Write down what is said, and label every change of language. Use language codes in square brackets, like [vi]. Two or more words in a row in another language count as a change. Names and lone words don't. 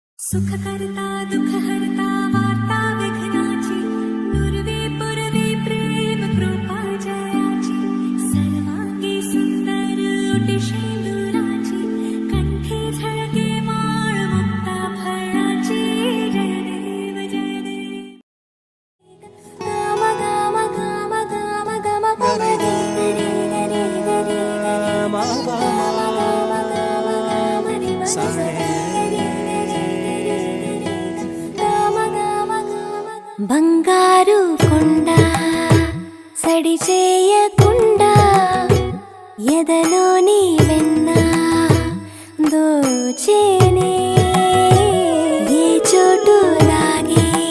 [mr] सुखकर्ता दुःखहर्ता वार्ता विघ्नाची नुरवे पुरवे प्रेम कृपा जयाची सर्वांगी सुंदर ओटी शेंदुराची कंठी झळके माळ मुक्ता फळाची जय देव जय देव गाम गाम गाम गाम गाम गरे गरे गरे गरे मा गा [te] బంగారు కొండ సడి చేయకుండా ఎదలోని వెన్న దోచేనే ఏ చోటు లాగే